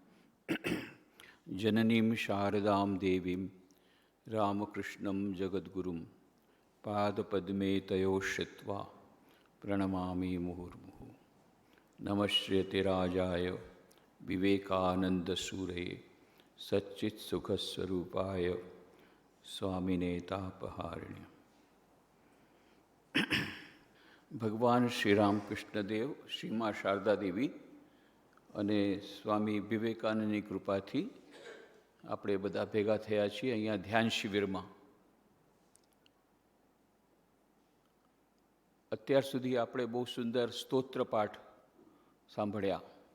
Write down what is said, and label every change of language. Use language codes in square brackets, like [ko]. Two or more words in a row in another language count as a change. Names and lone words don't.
[sa] जननीं शारदां देवीं रामकृष्णं जगद्गुरुं पादपद्मे तयोः श्रित्वा प्रणमामि मुहुर्मुहुः। नमश्रेतिराजाय विवेकानन्दसूरये सच्चित्सुखस्वरूपाय स्वामिने तापहारिणे। [gu] ભગવાન શ્રી રામકૃષ્ણદેવ, શ્રીમા શારદા દેવી અને સ્વામી વિવેકાનંદની કૃપાથી આપણે બધા ભેગા થયા છીએ અહીંયા ધ્યાન શિબિરમાં. અત્યાર સુધી આપણે બહુ સુંદર સ્તોત્ર પાઠ સાંભળ્યા.